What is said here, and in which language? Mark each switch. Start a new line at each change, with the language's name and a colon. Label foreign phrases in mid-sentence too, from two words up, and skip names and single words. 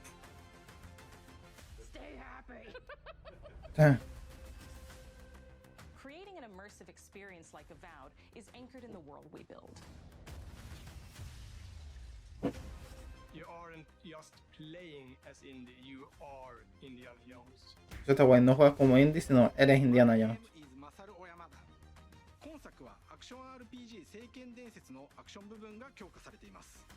English: Stay happy! Creating an immersive experience like Avowed is anchored in the world we build. You aren't just playing as Indy, you are Indiana Jones.
Spanish: Eso está bueno, no juegas como Indy, sino eres Indiana Jones.
Japanese: 今作はアクション RPG 聖剣伝説のアクション部分が強化されています。